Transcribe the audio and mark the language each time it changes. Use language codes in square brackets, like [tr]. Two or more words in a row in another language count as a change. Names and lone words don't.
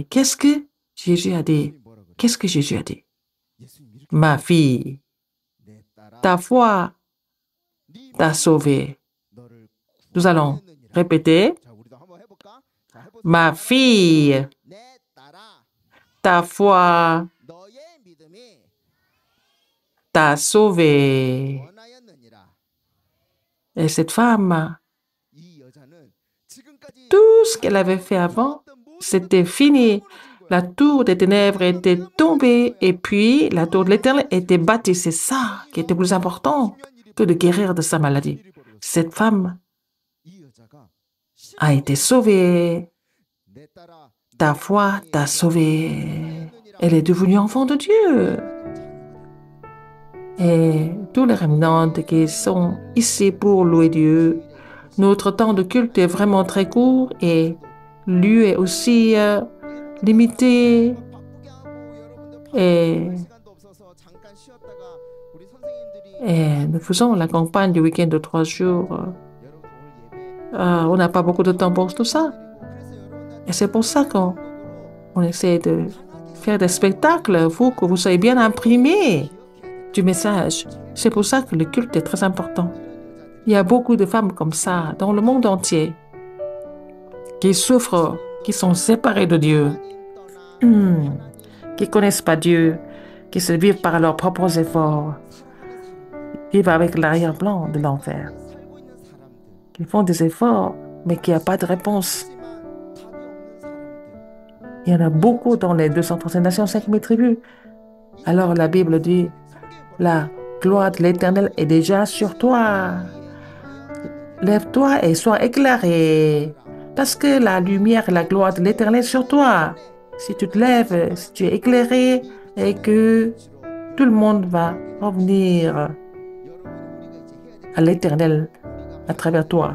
[fr] Qu'est-ce que Jésus a dit? Qu'est-ce que Jésus a dit? Ma fille, ta foi t'a sauvée. Nous allons répéter. Ma fille, ta foi [ko] 너의 믿음이 [fr] t'a sauvé. [ko] 원하였느니라. [fr] Et cette femme, [ko] 이 여자는 지금까지 [fr] tout ce qu'elle avait fait avant, c'était fini. La tour des ténèbres était tombée et puis la tour de l'Éternel était bâtie. C'est ça qui était plus important que de guérir de sa maladie. Cette femme [ko] 이 여자가 [fr] a été sauvée. [ko] 내 딸아 [fr] Ta foi t'a sauvée. Elle est devenue enfant de Dieu. Et tous les remnants qui sont ici pour louer Dieu, notre temps de culte est vraiment très court et lui est aussi limité. [ko] 바쁘게 하고 여러분들 [fr] Et, [ko] 시간도 없어서 잠깐 쉬었다가 우리 선생님들이 [fr] et nous faisons la campagne du week-end de 3 jours. [ko] 여러분 오늘 예배 [fr] On n'a pas beaucoup de temps pour tout ça. [ko] 그래서 여러분들 [fr] Et c'est pour ça qu'on essaie de faire des spectacles pour que vous soyez bien imprimés du message. C'est pour ça que le culte est très important. Il y a beaucoup de femmes comme ça dans le monde entier qui souffrent, qui sont séparées de Dieu, qui ne connaissent pas Dieu, qui se vivent par leurs propres efforts, vivent avec l'arrière-plan de l'enfer, [ko] 살고 있는 사람들 [fr] qui font des efforts, mais qui n'ont pas de réponse. [ko] 하지만 답이 없는 사람들 [fr] Il y en a beaucoup dans les 235 nations, 5000 tribus. Alors la Bible dit, la gloire de l'Éternel est déjà sur toi. Lève-toi et sois éclairé, parce que la lumière et la gloire de l'Éternel est sur toi. Si tu te lèves, si tu es éclairé, et que tout le monde va revenir à l'Éternel à travers toi.